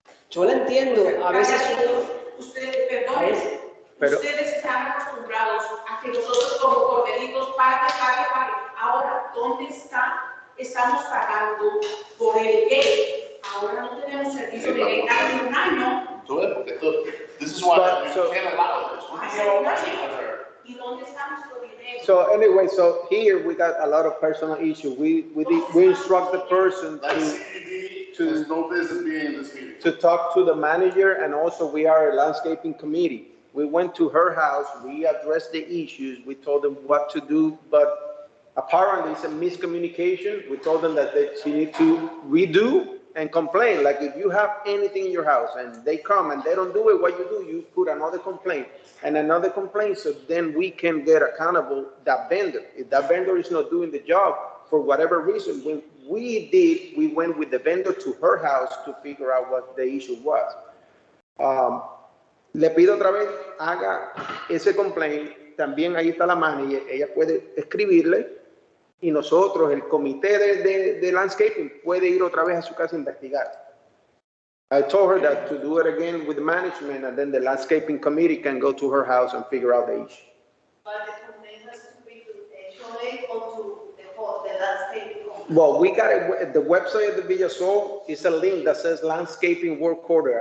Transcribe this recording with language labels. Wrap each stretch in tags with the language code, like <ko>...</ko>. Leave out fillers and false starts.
<es>Yo la entiendo, a veces... Ustedes, perdón, ustedes están acostumbrados a que nosotros como corderitos pague. Ahora, ¿dónde está? Estamos pagando por el gate. Ahora no tenemos servicio de gate hace un año.</es> <en>This is why we can't allow this.</en> <es>Hace un año. ¿Y dónde está nuestro dinero?</es> <en>So anyway, so here we got a lot of personal issues. We instruct the person There's no business being in this meeting. to talk to the manager, and also we are a landscaping committee. We went to her house, we addressed the issues, we told them what to do, but apparently it's a miscommunication. We told them that she need to redo and complain. Like if you have anything in your house and they come and they don't do it, what you do, you put another complaint and another complaint, so then we can get accountable that vendor. If that vendor is not doing the job for whatever reason, when we went with the vendor to her house to figure out what the issue was.</en> <es>Le pido otra vez, haga ese complaint. También ahí está la manager, ella puede escribirle y nosotros, el comité de landscaping, puede ir otra vez a su casa a investigar.</es> <en>I told her that to do it again with the management, and then the landscaping committee can go to her house and figure out the issue. But the complaint has to be to the HOA or to the landscaping company. Well, we got it, the website of the Villa Sol is a link that says landscaping work order.</en>